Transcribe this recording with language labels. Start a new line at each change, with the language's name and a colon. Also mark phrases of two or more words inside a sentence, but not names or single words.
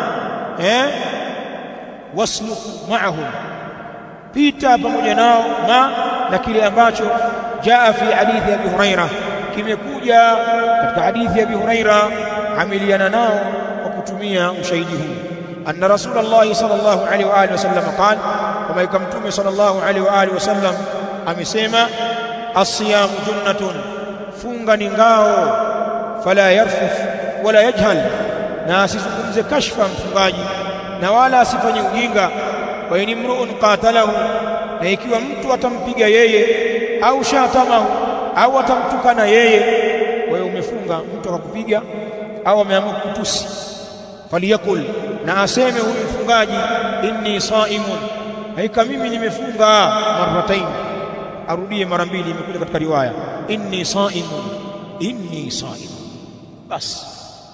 Arabic: واسلك معهم,
Swahili: pita pamoja nao, na kile ambacho
Arabic: جاء في حديث أبي هريرة,
Swahili: kimekuja katika hadithi ya Abi Hurairah, amiliana nao kwa kutumia ushahidi huu.
Arabic: أن رسول الله صلى الله عليه وعلى آله وسلم قال,
Swahili: kama ikamtume
Arabic: صلى الله عليه وعلى آله وسلم
Swahili: amesema,
Arabic: الصيام جنة,
Swahili: funga ni ngao,
Arabic: فلا يرفث ولا يجهل,
Swahili: na asizungumze kashfa mfungaji, na wala asifanye ujinga.
Arabic: وإن امرؤ قاتله,
Swahili: na ikiwa mtu atampiga yeye,
Arabic: أو شاتمه,
Swahili: au atamtukana yeye, wewe umefunga, mtu akakupiga au ameamua kutusi, faliyakul, na aseme huyu mfungaji,
Arabic: إني صائم,
Swahili: haika mimi nimefunga, marratain, arudie mara mbili, imekuja katika riwaya
Arabic: إني صائم إني صائم,
Swahili: bas.